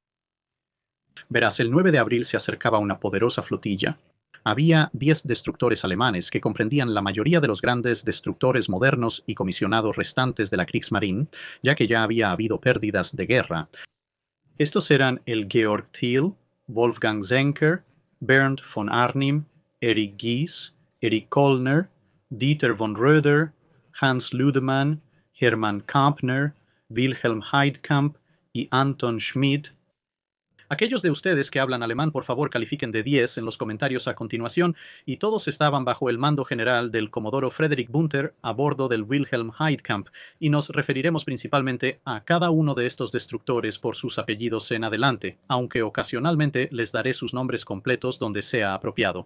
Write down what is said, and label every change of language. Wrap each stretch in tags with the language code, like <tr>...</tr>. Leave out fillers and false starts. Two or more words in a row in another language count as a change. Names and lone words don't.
<es>Verás, el 9 de abril se acercaba una poderosa flotilla. Había 10 destructores alemanes que comprendían la mayoría de los grandes destructores modernos y comisionados restantes de la Kriegsmarine, ya que ya había habido pérdidas de guerra. Estos eran el Georg Thiel, Wolfgang Zenker, Bernd von Arnim, Erich Gies, Erich Kollner, Dieter von Röder, Hans Ludemann, Hermann Kampner, Wilhelm Heidkamp y Anton Schmid. Aquellos de ustedes que hablan alemán, por favor, califiquen de 10 en los comentarios a continuación, y todos estaban bajo el mando general del comodoro Frederick Gunther a bordo del Wilhelm Heidkamp, y nos referiremos principalmente a cada uno de estos destructores por sus apellidos en adelante, aunque ocasionalmente les daré sus nombres completos donde sea apropiado.</es>